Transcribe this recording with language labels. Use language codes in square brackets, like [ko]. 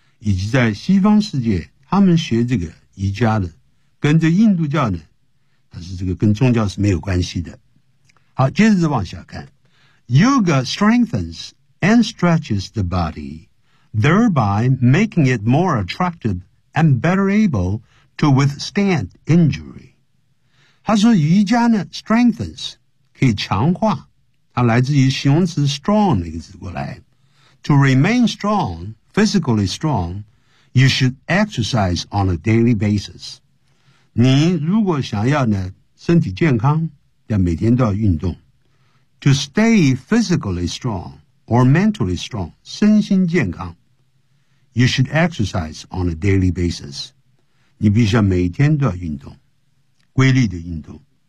[zh] 以及在西方世界他们学这个瑜伽的跟着印度教的，但是这个跟宗教是没有关系的。好，接着往下看， [en] Yoga strengthens and stretches the body, thereby making it more attractive and better able to withstand injury. [zh] 他说瑜伽呢 strengthens 可以强化，它来自于形容词 strong 那个字过来。 [en] To remain strong, physically strong, you should exercise on a daily basis. [zh] 你如果想要呢身体健康，要每天都要运动。 [en] To stay physically strong or mentally strong, [zh] 身心健康， [en] you should exercise on a daily basis. [zh] 你必须要每天都要运动，规律的运动。